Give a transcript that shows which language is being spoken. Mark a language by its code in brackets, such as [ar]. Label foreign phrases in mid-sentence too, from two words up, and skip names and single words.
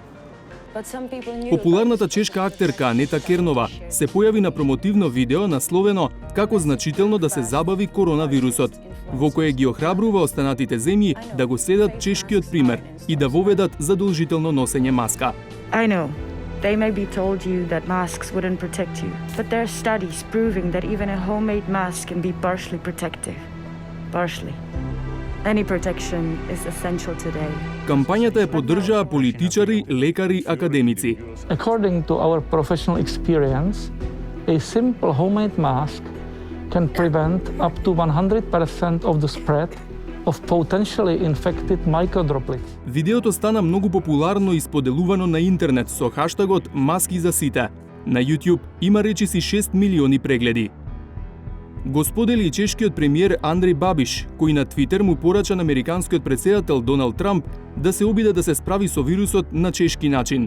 [mk] Популарната чешка актерка Анета Кернова се појави на промотивно видео насловено "Како значително да се забави коронавирусот", во кое ги охрабрува останатите земји да го следат чешкиот пример и да воведат задолжително носење маска. [en] I know. They maybe told you that masks wouldn't protect you, but there are studies proving that even a homemade mask can be partially protective. Partially. Any protection is essential today. [mk] Кампањата ја поддржаа политичари, лекари, академици. [en] According to our professional experience, a simple homemade mask can prevent up to 100% of the spread of potentially infected microdroplets. [mk] Видеото стана многу популарно и споделувано на интернет со хаштагот "Маски за сите". На YouTube има речиси 6 милиони прегледи. Го сподели и чешкиот премиер Андреј Бабиш, кој на Твитер му порача на американскиот претседател Доналд Трамп да се обиде да се справи со вирусот на чешки начин.